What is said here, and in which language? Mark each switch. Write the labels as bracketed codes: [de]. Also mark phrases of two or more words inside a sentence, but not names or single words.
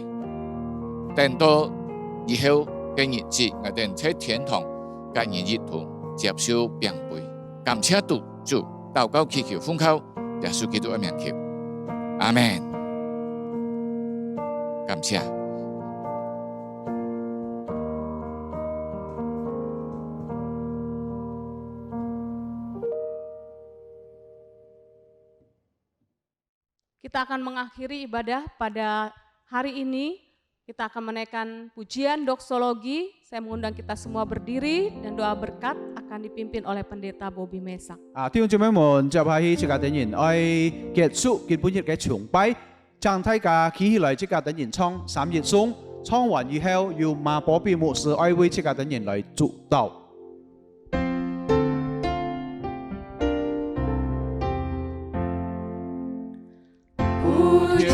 [hak] 等到以後嘅日子，我哋在天堂跟人一同接受餅杯。感謝主，禱告祈求奉靠耶穌基督嘅名求，阿門。感謝。 [id] Kita akan mengakhiri ibadah pada hari ini. Kita akan menaikkan pujian doksologi. Saya mengundang kita semua berdiri dan doa berkat akan dipimpin oleh Pendeta Bobby Mesak. [hak] 弟兄姊妹們，接下去這個等人愛結束基本日嘅崇拜，將大家企起來，這個等人唱3日頌，唱完以後，由馬保比牧師愛為這個等人來祝禱。不